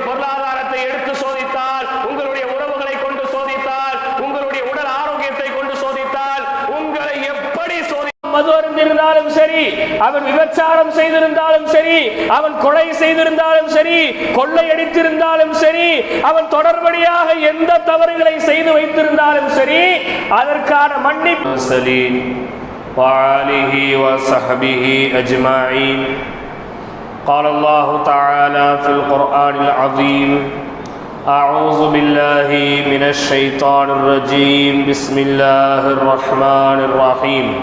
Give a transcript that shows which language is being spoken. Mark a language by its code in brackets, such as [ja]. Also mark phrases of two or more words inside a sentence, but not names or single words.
[ta] பொருளாதாரத்தை எடுத்து சோதித்தால், உங்களுடைய உறவுகளை கொண்டு சோதித்தால், உங்களுடைய உடல் ஆரோக்கியத்தை கொண்டு சோதித்தால், உங்களை எப்படி மது அருந்திருந்தாலும் சரி, அவன் விபச்சாரம் செய்திருந்தாலும் சரி, அவன் கொலை செய்திருந்தாலும் சரி, கொள்ளையடித்திருந்தாலும் சரி, அவன் தொடர்படியாக எந்த தவறுகளை செய்து வைத்திருந்தாலும் சரி, அதற்கான மன்னிப்பு [ar] وآله وصحبه أجمعين. قال الله تعالى في القرآن العظيم: أعوذ بالله من الشيطان الرجيم. بسم الله الرحمن الرحيم.